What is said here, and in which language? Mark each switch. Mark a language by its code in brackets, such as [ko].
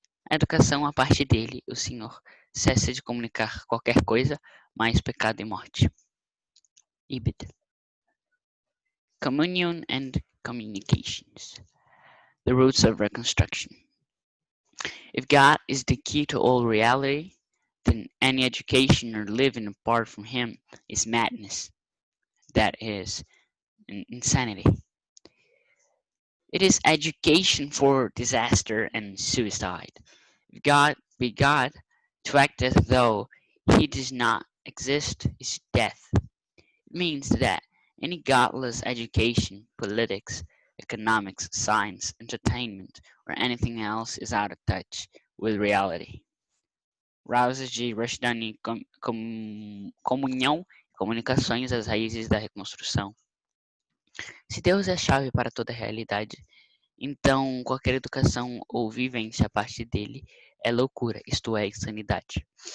[pt] A educação a parte dele, o Senhor, cessa de comunicar qualquer coisa, mais pecado e morte. [en] Communion and Communications, The Roots of Reconstruction. If God is the key to all reality, then any education or living apart from Him is madness. That is insanity. It is education for disaster and suicide. If God be God, to act as though He does not exist is death. It means that any godless education, politics, economics, science, entertainment, or anything else is out of touch with reality. [pt] Rousas de Rushdani, Comunhão e Comunicações, as raízes da reconstrução. Se Deus é a chave para toda a realidade, então qualquer educação ou vivência a partir dele é loucura, isto é, insanidade.